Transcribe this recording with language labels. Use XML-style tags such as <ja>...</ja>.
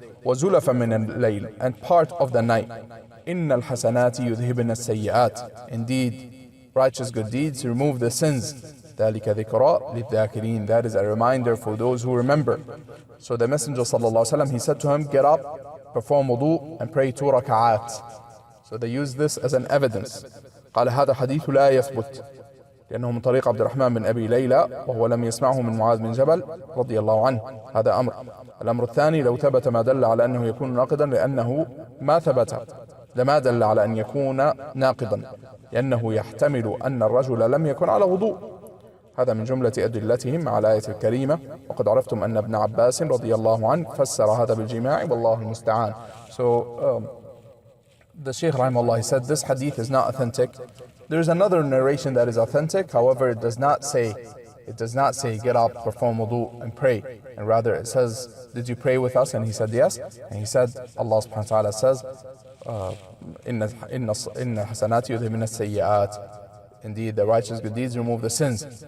<ar>وَزُلَفًا مِنَ اللَّيْلِ,</ar> <en>and part of the night.</en> <ar>إِنَّ الْحَسَنَاتِ يُذْهِبْنَ السَّيِّئَاتِ,</ar> <en>indeed righteous good deeds remove the sins.</en> <ar>ذَلِكَ ذِكْرَى لِلذَّاكِرِينَ,</ar> <en>that is a reminder for those who remember. So the Messenger sallallahu alaihi wasallam, he said to him, get up, perform wudu, and pray 2 raka'at. So they use this as an evidence.</en> <ar>قال هذا حديث لا يثبت لأنه من طريق عبد الرحمن بن أبي ليلى وهو لم يسمعه من معاذ بن جبل رضي الله عنه. هذا أمر. الأمر الثاني لو ثبت ما دل على أنه يكون ناقضا لأنه ما ثبت لما دل على أن يكون ناقضا لأنه يحتمل أن الرجل لم يكن على وضوء. هذا من جملة أدلتهم على الآية الكريمة وقد عرفتم أن ابن عباس رضي الله عنه فسر هذا بالجماع والله المستعان.</ar> <en>So the Sheikh rahimahullah, he said this hadith is not authentic. There is another narration that is authentic, however it does not say get up, perform wudu and pray, and rather it says, did you pray with us? And he said yes, and he said, Allah subhanahu wa ta'ala says,</en> <ar>inna hasanati yudhibna as-sayyi'at,</ar> <en>indeed the righteous good deeds remove the sins.</en>